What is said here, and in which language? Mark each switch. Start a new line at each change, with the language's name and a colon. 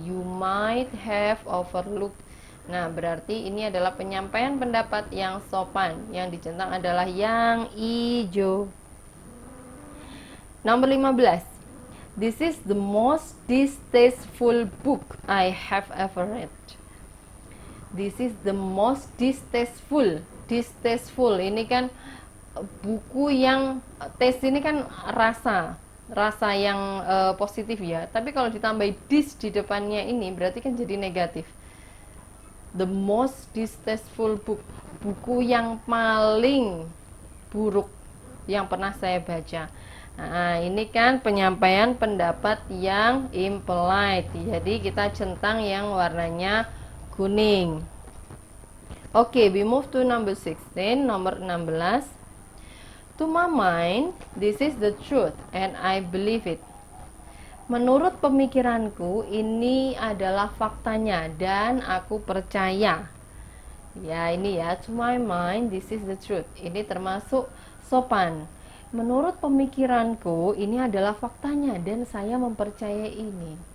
English: You might have overlooked.
Indonesian: Nah berarti ini adalah penyampaian pendapat yang sopan. Yang dicentang adalah yang hijau. Nomor 15,
English: this is the most distasteful book I have ever read. This is the most distasteful.
Indonesian: Distasteful ini kan buku yang, taste ini kan rasa yang positif ya. Tapi kalau ditambahi dis di depannya ini berarti kan jadi negatif.
English: The most distasteful book,
Indonesian: buku yang paling buruk yang pernah saya baca. Nah, ini kan penyampaian pendapat yang impolite. Jadi kita centang yang warnanya kuning.
English: Oke, we move to number 16,
Indonesian: nomor 16.
English: To my mind, this is the truth and I believe it.
Indonesian: Menurut pemikiranku, ini adalah faktanya dan aku percaya. Ya, ini ya,
English: to my mind, this is the truth.
Indonesian: Ini termasuk sopan. Menurut pemikiranku, ini adalah faktanya dan saya mempercayai ini.